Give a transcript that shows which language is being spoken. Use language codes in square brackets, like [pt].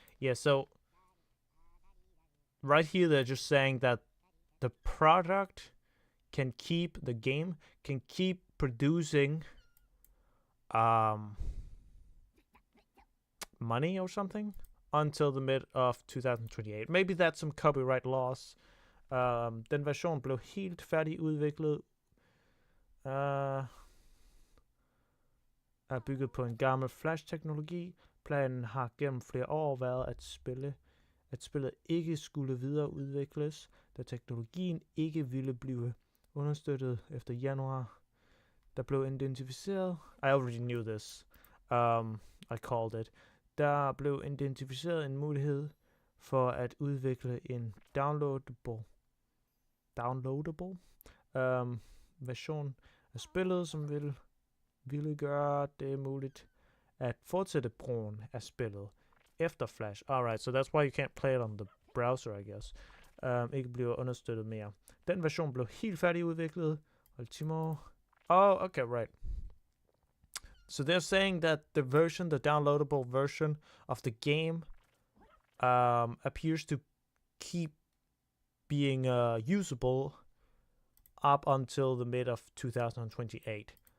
[en] Yeah, so right here they're just saying that the product can keep, the game can keep producing money or something until the mid of 2028. Maybe that's some copyright laws. [da] Den version blev helt færdigudviklet. Er bygget på en gammel flash-teknologi. Planen har gennem flere år været at spillet ikke skulle videreudvikles, da teknologien ikke ville blive understøttet efter januar. Der blev identificeret... [en] I already knew this. I called it. [da] Der blev identificeret en mulighed for at udvikle en downloadable version af spillet, som ville gøre det muligt at fortsætte brugen af spillet efter Flash. [en] Alright, so that's why you can't play it on the browser, I guess. [da] Ikke bliver understøttet mere. Den version blev helt færdigudviklet. [en] Ultimo. Oh, okay, right. So they're saying that the downloadable version of the game appears to keep being usable up until the mid of 2028.